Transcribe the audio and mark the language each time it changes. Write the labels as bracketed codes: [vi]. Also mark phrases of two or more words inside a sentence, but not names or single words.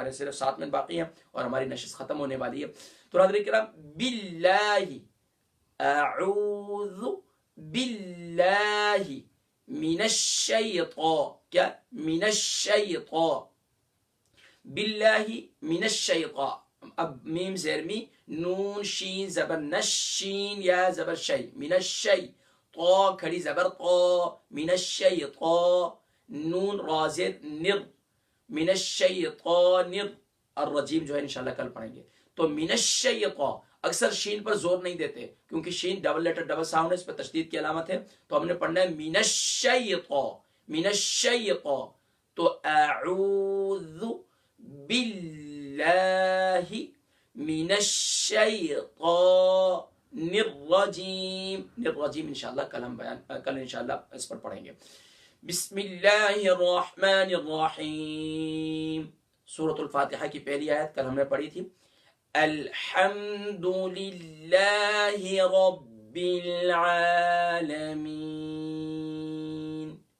[ur] ہمارے صرف 7 منٹ باقی ہیں اور ہماری نشست ختم ہونے والی ہے. تو حضرات کرام، باللہ، [ar] اعوذ باللہ من الشیطان، [ur] کیا؟ [ar] من الشیطان، باللہ من الشیطان. [ur] اب میم زیر می، نون شین زبر نش، شین یا زبر شی، [ar] من الشی، [ur] طا کھڑی زبر طا، [ar] من الشیطان، [ur] نون را زیر نر، [ar] من الشیطان الرجیم [ur] جو ہے انشاءاللہ کل پڑھیں گے. تو [ar] من الشیطان، [ur] اکثر شین پر زور نہیں دیتے کیونکہ شین [en] double letter double sound [ur] ہے، اس پر تشدید کی علامت ہے. تو ہم نے پڑھنا ہے [ar] من الشیطان، من الشیطان. تو اعوذ باللہ من الشیطان الرجیم. [ur] الرجیم انشاءاللہ کل انشاءاللہ اس پر پڑھیں گے. [ar] بسم اللہ الرحمن الرحیم. [ur] سورۃ الفاتحہ کی پہلی آیت کل ہم نے پڑھی تھی، [ar] الحمد للہ رب العالمین.